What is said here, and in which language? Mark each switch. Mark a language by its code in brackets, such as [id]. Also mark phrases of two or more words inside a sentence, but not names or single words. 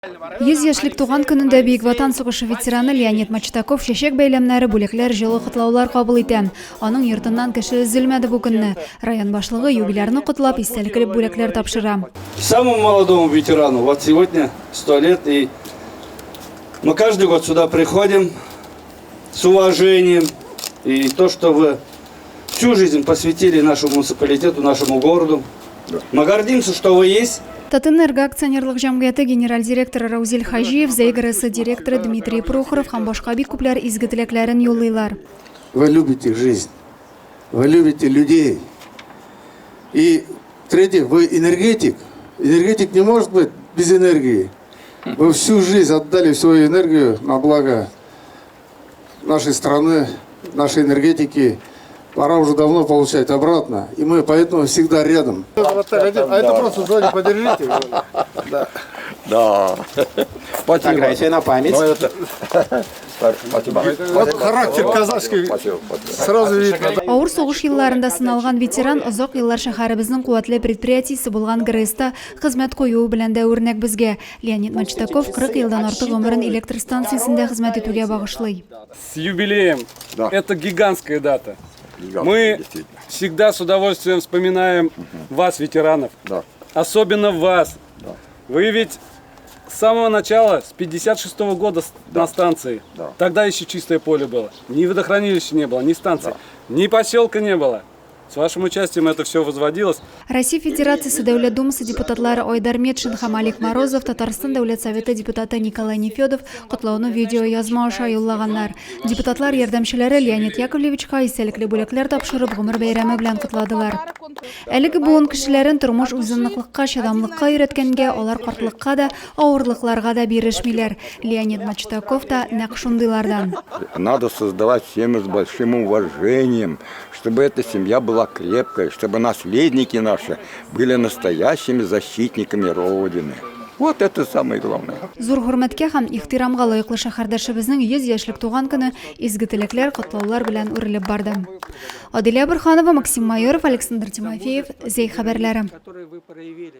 [tt] 100 яшьлек туган көнендә Бөек Ватан сугышы ветераны Леонид Мачтаков чәчәк бәйләмнәре, бүләкләр, җылы котлаулар кабул итә. Аның йортыннан кеше өзелмәде бу көнне. Район башлыгы юбилярны котлап истәлекле бүләкләр тапшыра. [ru] Самому молодому ветерану вот сегодня 100 лет, и мы каждый год сюда приходим с уважением. И то, что вы всю жизнь посвятили нашему муниципалитету, нашему городу. Мы гордимся, что вы есть. [tt] Татынерга акционерлык җәмгыяте генераль директоры Раузель Хаҗиев, Зайграсы директоры Дмитрий Прохоров һәм башка бик күпләр изге теләкләрен юллыйлар. [ru] Вы любите жизнь, вы любите людей. И третье, вы энергетик. Энергетик не может быть без энергии. Вы всю жизнь отдали свою энергию на благо нашей страны, нашей энергетики. Пора уже давно получать обратно, и мы поэтому всегда рядом. Вот так, а это просто сзади подержите. Да. Спасибо. На память. Вот характер казахский сразу видно. [tt] Авыр сугыш елларында сыналган ветеран озак еллар шәһәребезнең куәтле предприятиесе булган ГРЭСта хезмәт кую белән дә үрнәк безгә. Леонид Мачтаков 40 елдан артык гомерен электр станциясендә хезмәт итүгә багышлый. [ru] С юбилеем. Да. Это гигантская дата. Гигантская, Мы действительно. всегда с удовольствием вспоминаем вас, ветеранов. Да. Особенно вас. Да. Вы ведь с самого начала, с 56-го года на станции. Да. Тогда еще чистое поле было. Ни водохранилища не было, ни станции, ни поселка не было. С вашим участием это все возводилось. [tt] Россия Федерациясы Дәүләт Думасы депутатлары Айдар Метшин һәм Алик Морозов, Татарстан Дәүләт Советы депутаты Николай Нефедов котлауны видео язма аша юллаганнар. Депутатлар ярдәмчеләре Леонид Яковлевичка истәлекле бүләкләр тапшырып гомер бәйрәме белән котладылар. Әлеге буын кешеләрен тормыш үзенлеклыкка, чыдамлыкка өйрәткәнгә, алар картлыкка да, авырлыкларга да бирешмиләр. Леонид Мачтаков та нәкъ шундыйлардан. [ru] Надо создавать семью с большим уважением, чтобы эта семья была крепкой, чтобы наследники наши были настоящими защитниками Родины. Вот это самое главное. [tt] Зур хөрмәткә һәм ихтирамга лаеклы шәһәрдәшебезнең 100 яшьлек туган көне изге теләкләр, котлаулар белән үрелеп барды. Адилә Борханова, Максим Майоров, Александр Тимофеев, Зей хәбәрләре.